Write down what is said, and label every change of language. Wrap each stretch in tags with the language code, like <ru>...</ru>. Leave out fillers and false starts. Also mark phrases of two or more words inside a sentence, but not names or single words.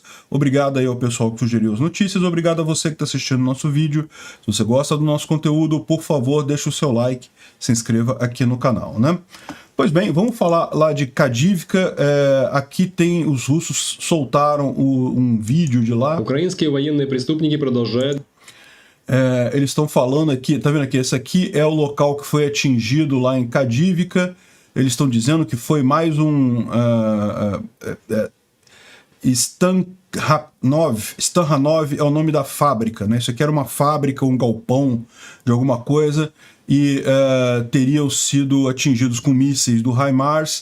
<pt>Obrigado aí ao pessoal que sugeriu as notícias. Obrigado a você que está assistindo o nosso vídeo. Se você gosta do nosso conteúdo, por favor, deixe o seu like, se inscreva aqui no canal, né? Pois bem, vamos falar lá de Kadivka. Aqui tem, os russos soltaram um vídeo de lá.</pt> <ru>Украинские военные преступники продолжают.</ru> <pt>Eles estão falando aqui, tá vendo aqui? Esse aqui é o local que foi atingido lá em Kadivka. Eles estão dizendo que foi mais um Stanhanov é o nome da fábrica, né? Isso aqui era uma fábrica, um galpão de alguma coisa, e teriam sido atingidos com mísseis do HIMARS.</pt>